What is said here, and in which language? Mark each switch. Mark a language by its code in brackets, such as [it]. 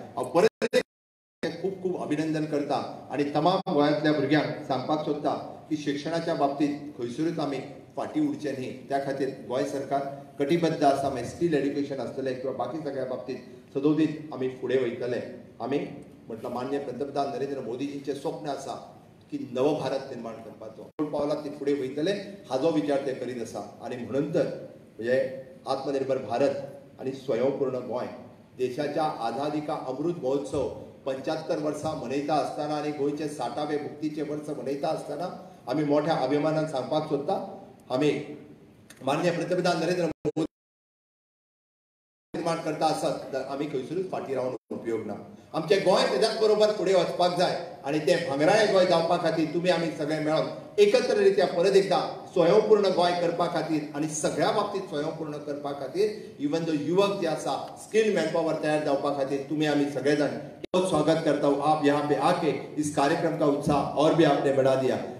[gom] हांव परत खूप खूप अभिनंदन करता आणि तमाम गोंयांतल्या भुरग्यांक सांगपाक सोदता की शिक्षणाच्या बाबतीत खंयसरूच आमी फाटी उरचे न्ही. त्या खातीर गोंय सरकार कटिबद्ध आसा. मागीर स्कील एड्युकेशन आसतलें किंवा बाकी सगळ्या बाबतीत सदोदीत आमी फुडें वयतले. आमी म्हटलं माननीय पंतप्रधान नरेंद्र मोदीजींचें स्वप्न आसा की नव भारत निर्माण करपाचो. पावलां ती फुडें वयतले हाजो विचार ते करीत आसा आणि म्हणून तर म्हणजे आत्मनिर्भर भारत आणि स्वयंपूर्ण गोंय देशाच्या आझादी का अमृत महोत्सव 75 वर्सां मनयता आसतना आणि गोंयचे 60वे मुक्तीचे वर्स मनयता आसतना आमी मोठ्या अभिमानान सांगपाक सोदता आमी माननीय पंतप्रधान नरेंद्र मोदी निर्माण करता आसत तर आमी खंयसरूच फाटी रावन उपयोग ना. आमचे गोंय तेज्याच बरोबर फुडें वचपाक जाय आणि ते भांगराळें गोंय जावपा खातीर तुमी आमी सगळे मेळोन एकत्र रित्या परत एकदा स्वयंपूर्ण गोंय करपा खातीर आणि सगळ्या बाबतीत स्वयंपूर्ण करपा खातीर इवन जो युवक जे आसा स्किल मॅनपॉवर तयार जावपा खातीर तुमी आमी सगळे जाण [hi] बहुत स्वागत करता हूँ. आप यहाँ पे आके इस कार्यक्रम का उत्साह और भी आपने बढ़ा दिया.